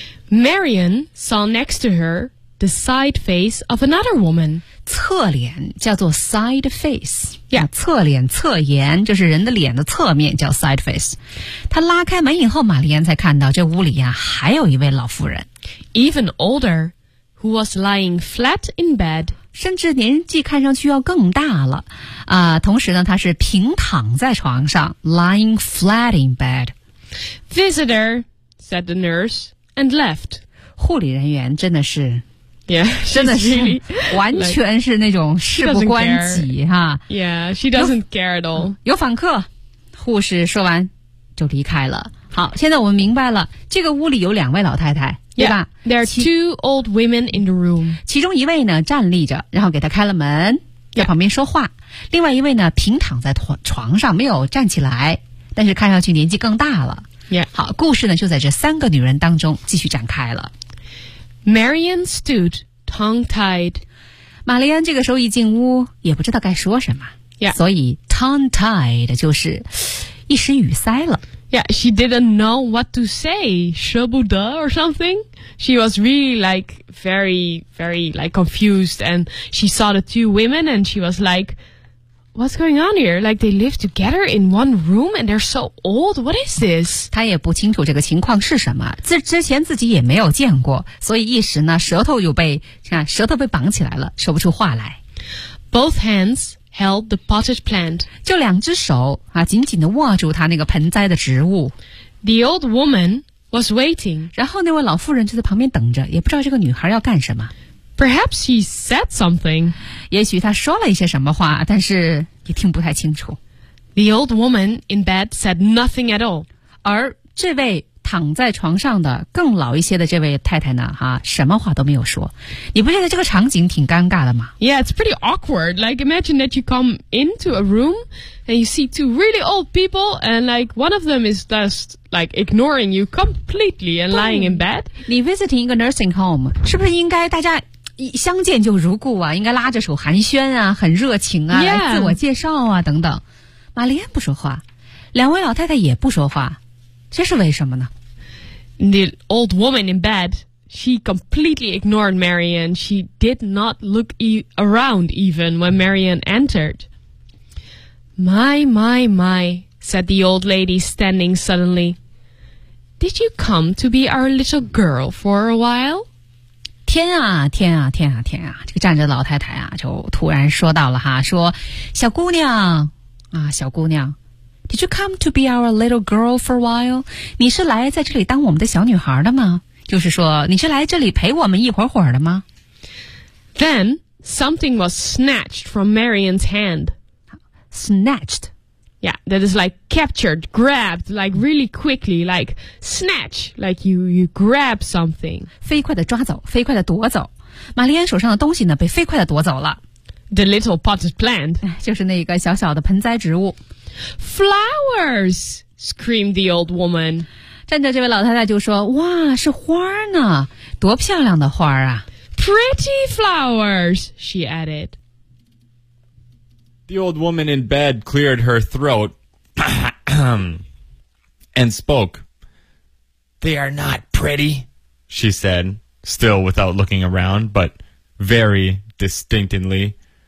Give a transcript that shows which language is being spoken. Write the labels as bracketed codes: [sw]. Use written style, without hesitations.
[en] Marion saw next to her,The side face of another woman. [zh] 侧脸叫做 side face. [en] Yeah, [zh] 侧脸侧颜就是人的脸的侧面叫 side face. 她拉开门以后，玛丽安才看到这屋里啊还有一位老妇人 [en] ，even older, who was lying flat in bed. [zh] 甚至年纪看上去要更大了啊。同时呢，她是平躺在床上 ， [en] lying flat in bed. Visitor said the nurse and left. [zh] 护理人员真的是。 [en] Yeah, [zh] 真的是完全是那种事不关己哈。 [en] Yeah, she doesn't care at all. [zh] 有访客，护士说完就离开了。好，现在我们明白了，这个屋里有两位老太太，对吧 [en] ？There are two old women in the room. [zh] 其中一位呢站立着，然后给她开了门，在旁边说话；另外一位呢平躺在床上，没有站起来，但是看上去年纪更大了。 [en] Yeah. [zh] 好，故事呢就在这三个女人当中继续展开了。 [en] Marion stood tongue-tied. [zh] 玛丽安这个时候一进屋也不知道该说什么。 [en] Yeah. [zh] 所以 tongue-tied 就是一时语塞了。 [en] Yeah, she didn't know what to say. [zh] 舍不得 [en] or something. She was really like very, very like confused. And she saw the two women and she was like, What's going on here? Like, they live together in one room and they're so old. What is this? [zh] 他也不清楚这个情况是什么，之前自己也没有见过，所以一时呢，舌头被绑起来了，说不出话来。 [en] Both hands held the potted plant. [zh] 就两只手啊，紧紧地握住他那个盆栽的植物。 [en] The old woman was waiting. [zh] 然后那位老妇人就在旁边等着，也不知道这个女孩要干什么。 [en] Perhaps she said something. [zh] 也许她说了一些什么话，但是也听不太清楚。 [en] The old woman in bed said nothing at all. [zh] 而这位躺在床上的更老一些的这位太太呢，哈，什么话都没有说。你不觉得这个场景挺尴尬的吗？ [en] Yeah, it's pretty awkward. Like, imagine that you come into a room and you see two really old people and like one of them is just like ignoring you completely and lying in bed. [zh] 你 visiting 一个 nursing home, 是不是应该大家相见就如故啊，应该拉着手寒暄啊，很热情啊、 [en] yeah. [zh] 来自我介绍啊等等。玛丽安不说话，两位老太太也不说话，这是为什么呢？ [en] The old woman in bed, she completely ignored Marianne. She did not look around even when Marianne entered. My, my, my, said the old lady standing suddenly. Did you come to be our little girl for a while? [zh] 天啊天啊天啊天啊，这个站着的老太太啊就突然说到了哈，说小姑娘啊，小姑娘， [en] Did you come to be our little girl for a while? [zh] 你是来在这里当我们的小女孩的吗？就是说你是来这里陪我们一会儿会儿的吗？ [en] Then something was snatched from Marianne's hand. Snatched? Yeah, that is like captured, grabbed, like really quickly, like snatch, like you grab something. [zh] 飞快地抓走，飞快地夺走。玛丽安手上的东西呢，被飞快地夺走了。 [en] The little potted plant. [zh] 就是那个小小的盆栽植物。 [en] Flowers! Screamed the old woman. [zh] 站着这位老太太就说，哇，是花呢，多漂亮的花啊。 [en] Pretty flowers, she added. The old woman in bed cleared her throat and spoke. They are not pretty, she said, still without looking around, but very distinctly.